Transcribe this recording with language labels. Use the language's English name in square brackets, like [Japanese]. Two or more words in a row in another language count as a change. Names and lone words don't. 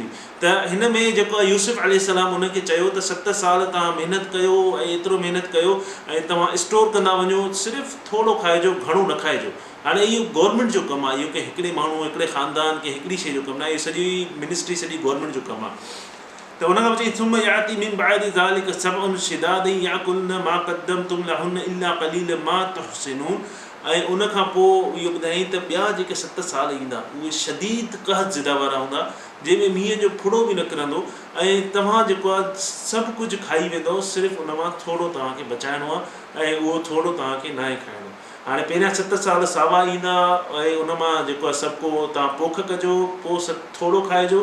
[Sindhi] त हिन में जेको आहे यूसुफ अलैहिस्सलाम उनखे चयो त 7 साल तव्हां महिनत कयो, ऐं एतिरो महिनत कयो, ऐं तव्हां स्टोर कंदा वञो, सिर्फ़ु थोरो खाइजो, घणो न खाइजो। हाणे इहो गवर्नमेंट जो कमु आहे, इहो कंहिं हिकिड़े माण्हू, हिकिड़े ख़ानदान, कंहिं हिकिड़ी शइ जो कमु न आहे, इहो सॼी मिनिस्ट्री, सॼी गवर्नमेंट जो कमु आहे। त हुन खां चई [Arabic] ثم يأتي من بعد ذلك سبع شداد يأكلن ما قدمتم لهن إلا قليلا ما تحصنون. [Sindhi] ऐं उनखां पोइ इहो ॿुधाई त ॿिया जेके 7 साल ईंदा उहे शदीद क़हत ज़दा वारा हूंदा, जंहिंमें मींहं जो फुड़ो बि न किरंदो, ऐं तव्हां जेको आहे सभु कुझु खाई वेंदो, सिर्फ़ु उन मां थोरो तव्हांखे बचाइणो आहे, ऐं उहो थोरो तव्हांखे न आहे खाइणो। हाणे पहिरियां 7 साल सावा ईंदा, ऐं उन मां जेको आहे सभु को तव्हां पोख कजो, पोइ थोरो खाइजो।